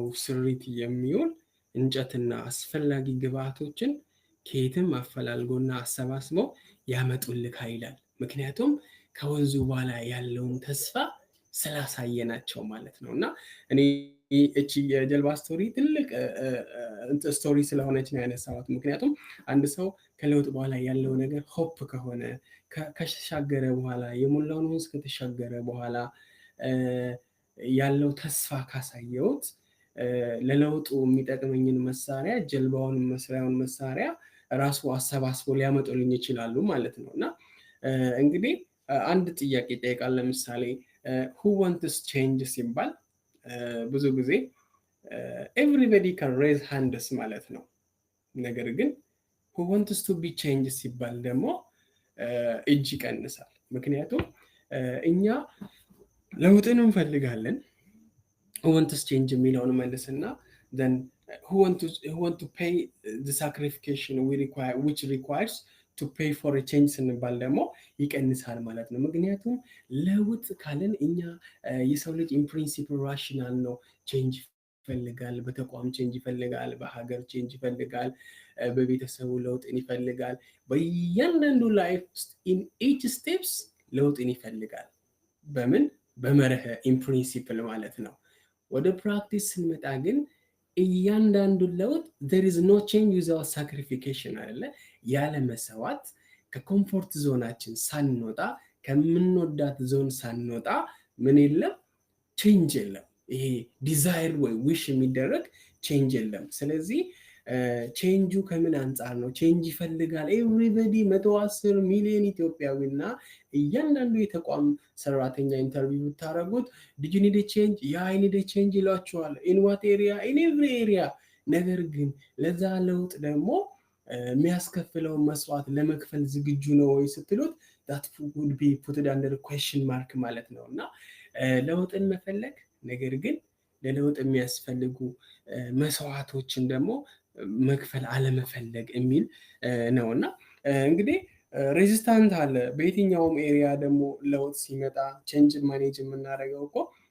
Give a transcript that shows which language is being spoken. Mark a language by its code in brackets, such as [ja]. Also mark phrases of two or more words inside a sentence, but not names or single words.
[am] ስሪት የሚውል እንጨትና አስፈላጊ ግብአቶችን ከየትም አፈላልጎና አሰባስበው ያመጡልካ ይላል። ምክንያቱም ከወንዙ በኋላ ያለውን ተስፋ ስላሳየናቸው ማለት ነው። እና እኔ እቺ የጀልባ ስቶሪ ትልቅ ስቶሪ ስለሆነች ነው ያነሳሁት። ምክንያቱም አንድ ሰው ከለውጥ በኋላ ያለው ነገር ሆፕ ከሆነ ከተሻገረ በኋላ የሞላውን ወንዝ ከተሻገረ በኋላ ያለው ተስፋ ካሳየውት ለለውጡ የሚጠቅመኝን መሳሪያ ጀልባውን መስሪያውን መሳሪያ ራሱ አሰባስቦ ሊያመጡልኝ ይችላሉ ማለት ነው። እና እንግዲህ አንድ ጥያቄ ይጠይቃል። ለምሳሌ [en] who wants change [am] ሲባል ብዙ ጊዜ [en] everybody can raise hands [am] ማለት ነው። ነገር ግን [en] who wants to be changed [am] ሲባል ደግሞ እጅ ይቀንሳል። ምክንያቱም እኛ ለውጥን እንፈልጋለን። [en] who wants change [am] የሚለውን መልስና [en] then who want to pay the sacrifice which requires to pay for a change [am] ስንባል ደግሞ ይቀንሳል ማለት ነው። ምክንያቱም ለውጥ ካለን እኛ የሰው ልጅ [en] in principle rational [am] ነው። ቼንጅ ይፈልጋል፣ በተቋም ቼንጅ ይፈልጋል፣ በሀገር ቼንጅ ይፈልጋል፣ በቤተሰቡ ለውጥን ይፈልጋል። በእያንዳንዱ ላይፍ ውስጥ [en] in each steps [am] ለውጥን ይፈልጋል። በምን በመርህ [en] in principle [am] ማለት ነው። ወደ ፕራክቲስ ስንመጣ ግን እያንዳንዱ ለውጥ [en] there is no change without sacrification [am] አይደለ? ያለ መስዋዕት ከኮምፎርት ዞናችን ሳንወጣ ከምንወዳት ዞን ሳንወጣ ምን የለም ቼንጅ የለም። ይሄ ዲዛይር ወይ ዊሽ የሚደረግ ቼንጅ የለም። ስለዚህ ቼንጁ ከምን አንጻር ነው? ቼንጅ ይፈልጋል ኤቭሪባዲ 110 ሚሊዮን ኢትዮጵያዊና እያንዳንዱ የተቋም ሰራተኛ ኢንተርቪው ብታረጉት [en] did you need a change? I need a change ይሏቸዋል። in what area? in every area። [am] ነገር ግን ለዛ ለውጥ ደግሞ የሚያስከፍለው መስዋዕት ለመክፈል ዝግጁ ነው ወይ ስትሉት [en] that would be put under question mark [am] ማለት ነው። እና ለውጥን መፈለግ ነገር ግን ለለውጥ የሚያስፈልጉ መስዋዕቶችን ደግሞ መክፈል አለመፈለግ የሚል ነውና እንግዲህ ሬዚስታንት አለ በየትኛውም ኤሪያ ደግሞ ለውጥ ሲመጣ [en] change manage [am] የምናደርገው እኮ